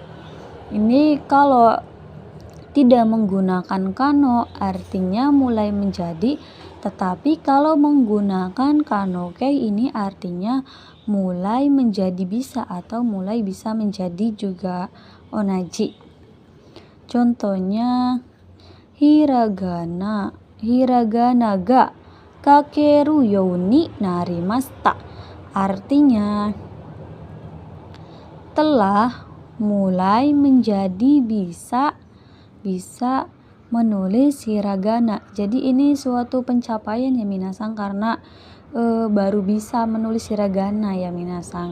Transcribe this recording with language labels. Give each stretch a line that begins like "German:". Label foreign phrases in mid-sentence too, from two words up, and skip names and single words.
Indonesian: Ini kalau tidak menggunakan kano artinya mulai menjadi, tetapi kalau menggunakan kanoke ini artinya mulai menjadi bisa atau mulai bisa menjadi juga onaji.
Japanese: Contohnya ひらがなが書けるようになりました,
Indonesian: artinya telah mulai menjadi bisa menulis hiragana. Jadi ini suatu pencapaian ya minasang karena baru bisa menulis hiragana ya minasang.